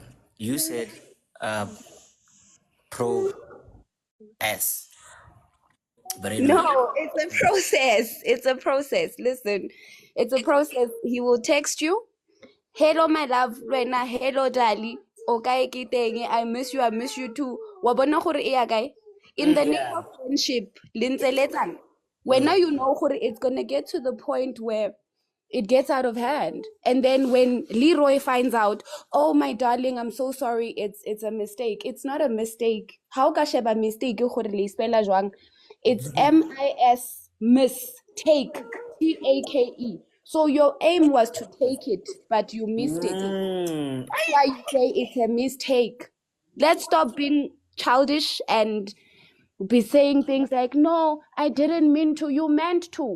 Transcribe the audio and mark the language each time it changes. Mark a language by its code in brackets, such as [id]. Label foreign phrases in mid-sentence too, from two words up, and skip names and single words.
[en] You said uh pro S, but anyway. No, it's a process. It's a process. Listen, it's a process. He will text you. Hello, my love. Rena, hello, darling. Okay, kiteng. I miss you too. [st] Wa bona gore e ya kae? [en] In the name Yeah. of friendship, lintseletan. When now you know gore it's gonna get to the point where it gets out of hand. And then when Leroy finds out, oh my darling, I'm so sorry, it's a mistake. It's not a mistake. [st] How ka sheba mistake gore le spela jwang? [en] It's MIS mistake. take. So your aim was to take it, but you missed it. That's why you say it's a mistake. Let's stop being childish and be saying things like, no, I didn't mean to, you meant to.